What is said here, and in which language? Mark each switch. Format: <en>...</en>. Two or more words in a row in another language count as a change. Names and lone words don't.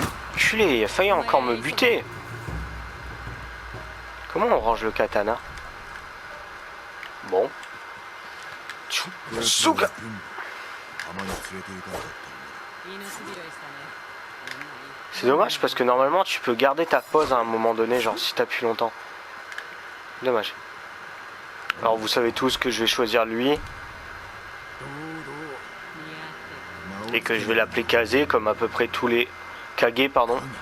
<fr>Culé, il a failli encore me buter. Comment on range le katana? Bon. Souka.</fr> <ja>浜に連れて行かなかったんだ。</ja> <fr>C'est dommage parce que normalement tu peux garder ta pose à un moment donné, genre si t'appuies longtemps. Dommage. Alors vous savez tous que je vais choisir lui et que je vais l'appeler Kazé comme à peu près tous les Kage, pardon.</fr>